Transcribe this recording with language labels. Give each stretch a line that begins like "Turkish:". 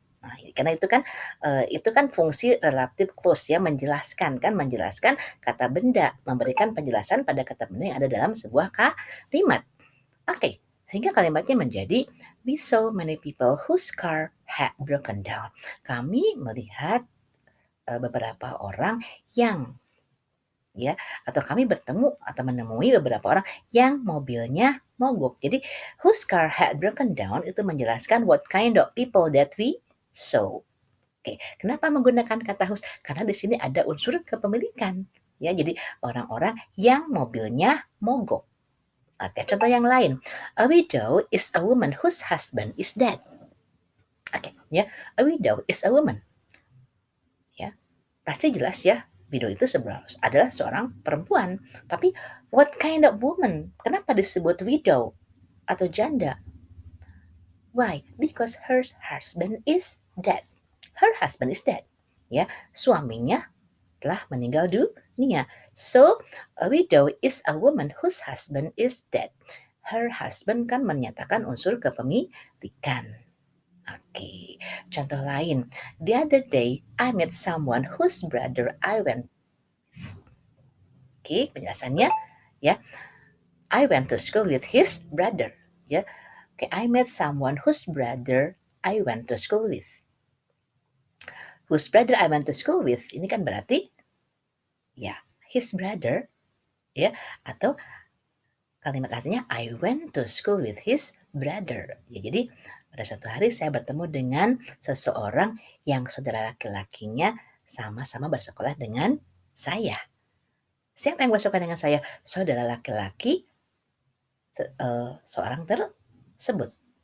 Indonesian: Nah, karena itu kan fungsi relative clause ya, menjelaskan kata benda, memberikan penjelasan pada kata benda yang ada dalam sebuah kalimat. Oke, sehingga kalimatnya menjadi
English: we saw many people whose car had broken down.
Indonesian: Kami melihat beberapa orang yang ya, atau kami bertemu atau menemui beberapa orang yang mobilnya mogok. Jadi,
English: whose car had broken down
Indonesian: itu menjelaskan
English: what kind of people that we saw.
Indonesian: Oke, kenapa menggunakan kata whose? Karena di sini ada unsur kepemilikan. Ya, jadi orang-orang yang mobilnya mogok. Oke, contoh yang lain.
English: A widow is a woman whose husband is dead. Oke, ya. A widow is a woman.
Indonesian: Ya, pasti jelas ya, widow itu adalah seorang perempuan. Tapi
English: what kind of woman?
Indonesian: Kenapa disebut widow atau janda?
English: Why? Because her husband is dead. Her husband is dead.
Indonesian: Ya, suaminya telah meninggal dunia.
English: So, a widow is a woman whose husband is dead. Her husband
Indonesian: kan menyatakan unsur kepemilikan. Oke, contoh lain.
English: The other day, I met someone whose brother I went.
Indonesian: Oke, penjelasannya ya.
English: I went to school with his brother. Ya, oke. I met someone whose brother I went to school with. Whose brother I went to school with.
Indonesian: Ini kan berarti ya his brother ya, atau kalimat aslinya
English: I went to school with his brother.
Indonesian: Ya, jadi pada suatu hari saya bertemu dengan seseorang yang saudara laki-lakinya sama-sama bersekolah dengan saya. Siapa yang bersekolah dengan saya? Saudara laki-laki seorang tersebut.